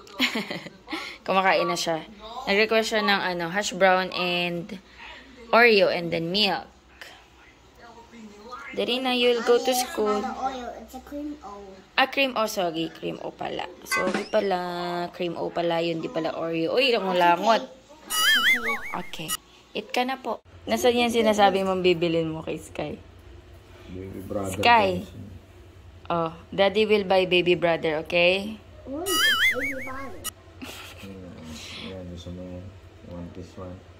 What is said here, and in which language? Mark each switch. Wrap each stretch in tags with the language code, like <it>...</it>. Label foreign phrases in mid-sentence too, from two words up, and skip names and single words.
<tl>Kumakain na siya. Nag-request siya ng ano,</tl> <en>hash brown and Oreo and then milk. Darina, you'll go to school. It's a cream O.</en> <tl>Cream O, sorry. Cream O pala. Sorry pala. Cream O pala. Yun, di pala Oreo. Uy, langot. Okay. Eat ka na po. Nasaan yan sinasabi mong bibilin mo kay Sky?</tl> <en>Baby brother. Sky. Oh, Daddy will buy baby brother, okay? Ooh, it's baby brother.</en> <tl>Yan, gusto mo</tl> <en>one piece one.</en>